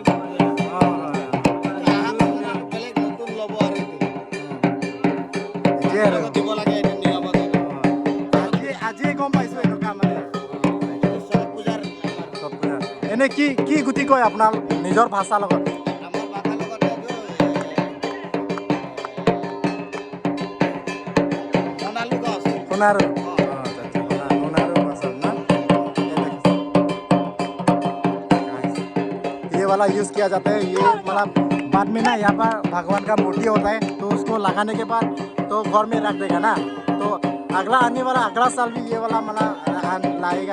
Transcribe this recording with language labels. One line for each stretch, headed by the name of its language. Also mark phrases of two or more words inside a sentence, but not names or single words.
Assamese: আজিয়ে গম পাইছো এনেকুৱা মানে এনে কি গুটি কয় আপোনাৰ নিজৰ ভাষাৰ লগত? সোণাৰু।
Hindi: ये वाला यूज किया जाता है। ये मतलब बाद में ना यहाँ पर भगवान का मूर्ति होता है, तो उसको लगाने के बाद तो घर में रख देगा ना, तो अगला आने वाला अगला साल भी ये वाला मतलब लाएगा।